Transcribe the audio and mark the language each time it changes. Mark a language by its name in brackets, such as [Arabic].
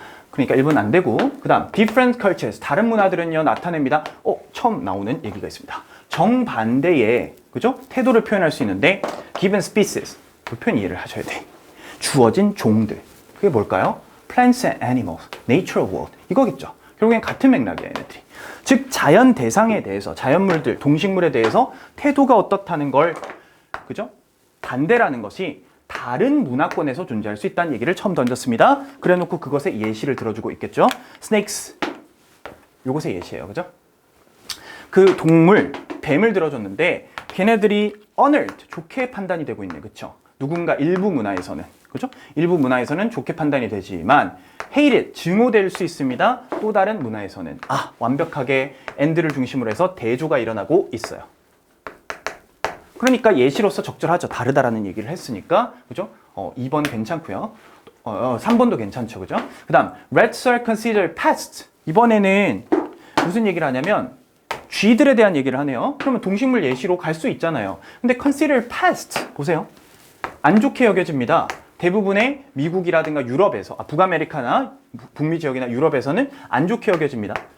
[Korean] 그러니까 1번 안 되고 그 다음 [English] different cultures, [Korean] 다른 문화들은요 나타냅니다. 처음 나오는 얘기가 있습니다. 정반대의, 그죠? 태도를 표현할 수 있는데 [English] given species, [Korean] 그 표현 이해를 하셔야 돼. 주어진 종들, 그게 뭘까요? [English] plants and animals, natural world, [Korean] 이거겠죠. 결국엔 같은 맥락이에요, 얘네들이. 즉 자연 대상에 대해서, 자연물들, 동식물에 대해서 태도가 어떻다는 걸, 그죠? 반대라는 것이 다른 문화권에서 존재할 수 있다는 얘기를 처음 던졌습니다. 그래놓고 그것의 예시를 들어주고 있겠죠. snakes, 요것의 예시예요, 그죠? 그 동물, 뱀을 들어줬는데 걔네들이 honored, 좋게 판단이 되고 있는, 그쵸? 누군가 일부 문화에서는, 그죠? 일부 문화에서는 좋게 판단이 되지만 hated, 증오될 수 있습니다. 또 다른 문화에서는 완벽하게 and를 중심으로 해서 대조가 일어나고 있어요. 그러니까 예시로서 적절하죠. 다르다라는 얘기를 했으니까, 그죠? 2번 괜찮고요. 3번도 괜찮죠, 그죠? 그 다음 [English] rats are considered pests. [Korean] 이번에는 무슨 얘기를 하냐면 쥐들에 대한 얘기를 하네요. 그러면 동식물 예시로 갈 수 있잖아요. 근데 [English] considered pest [Korean] 보세요. 안 좋게 여겨집니다. 대부분의 미국이라든가 유럽에서, 북아메리카나 북미 지역이나 유럽에서는 안 좋게 여겨집니다.